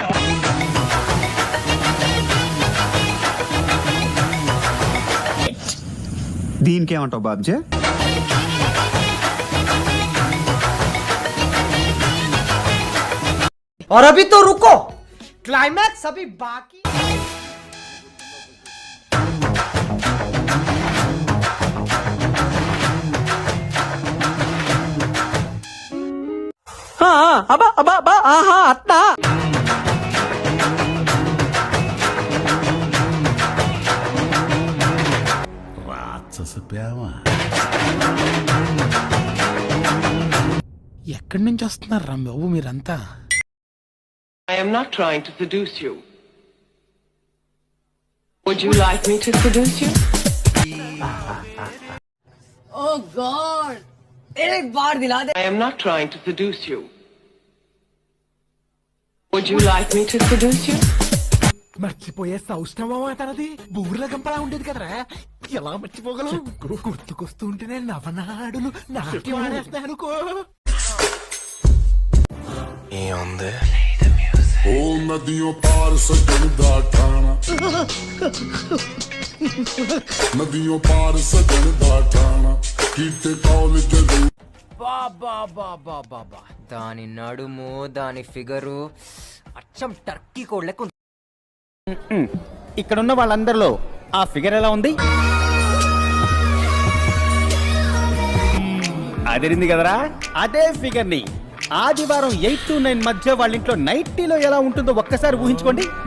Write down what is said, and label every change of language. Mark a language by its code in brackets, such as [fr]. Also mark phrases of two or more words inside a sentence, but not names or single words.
[te] దీనికేమంటావు బాబ్జీ? [hi] और अभी तो रुको, क्लाइमैक्स अभी बाकी. [te] అబ్బా అబ్బా అబ్బా, ఆహా అత్తా. ఎక్కడి నుంచి వస్తున్నారు రా బాబు మీరంతా? [en] I am not trying to seduce you. Would you like me to seduce you? Oh God! [hi] एक बार दिला दे. [en] I am not trying to seduce you. Would you like me to seduce you? [te] మర్చిపోయే సౌష్ఠవం తనది బూర్ల గంపలా ఉండేది కదరా, ఎలా మర్చిపోగలం? గుర్తుకొస్తూ ఉంటేనే నవనాడులు నాట్యం ఆడేస్తాయి అనుకో. ఏముంది? [pa] ਨਦੀਆਂ ਪਾਰ ਸਜਣ ਦਾ ਠਾਣਾ, ਨਦੀਆਂ ਪਾਰ ਸਜਣ ਦਾ ਠਾਣਾ, ਕੀਤੇ ਕਾਲਜ [te] బాబా బాబా బాబా, దాని నడుము, దాని ఫిగరు అచ్చం టర్కీ కోడ్ లెక్క. ఇక్కడున్న వాళ్ళందరిలో ఆ ఫిగర్ ఎలా ఉంది? అదిరింది కదరా, అదే ఫిగర్ ని ఆదివారం 8 to 9 మధ్య వాళ్ళ ఇంట్లో నైటీలో ఎలా ఉంటుందో ఒక్కసారి ఊహించుకోండి.